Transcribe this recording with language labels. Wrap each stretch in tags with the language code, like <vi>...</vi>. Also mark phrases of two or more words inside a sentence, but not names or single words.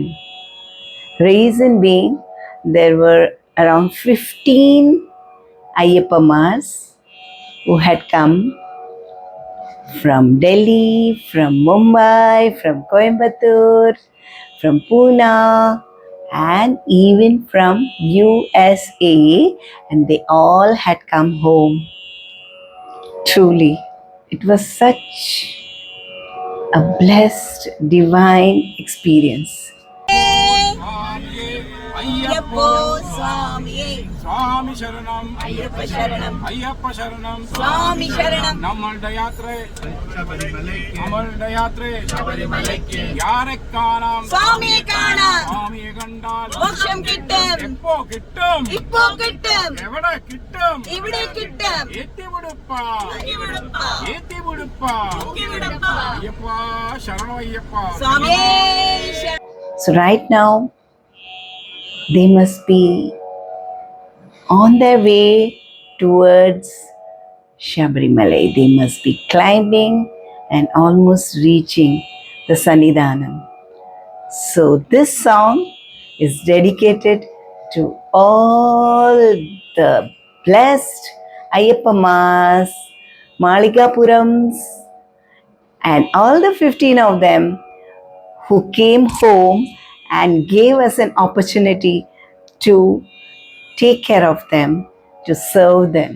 <en>Reason being, there were around 15 Ayyappamas who had come from Delhi, from Mumbai, from Coimbatore, from Pune, and even from USA, and they all had come home. Truly, it was such a blessed, divine experience.</en> <ml>അയ്യപ്പോ സ്വാമിയേ സ്വാമി ശരണം അയ്യപ്പ ശരണം അയ്യപ്പ ശരണം സ്വാമി ശരണം നമ്മളുടെ യാത്ര ശബരിമലയ്ക്ക് യാരെ കാണാം സ്വാമിയെ കാണാം സ്വാമിയെ കണ്ടാൽ മോക്ഷം കിട്ടും എപ്പോ കിട്ടും ഇപ്പോ കിട്ടും എവിടെ കിട്ടും ഇവിടെ കിട്ടും ഏത്തിവിടുപ്പ അയ്യപ്പ ശരണം അയ്യപ്പ സ്വാമിയേ</ml> <en>So, right now, they must be on their way towards Shabarimala. They must be climbing and almost reaching the Sannidhanam. So, this song is dedicated to all the blessed Ayyappamas, Maligapurams, and all the 15 of them who came home and gave us an opportunity to take care of them, to serve them.</en>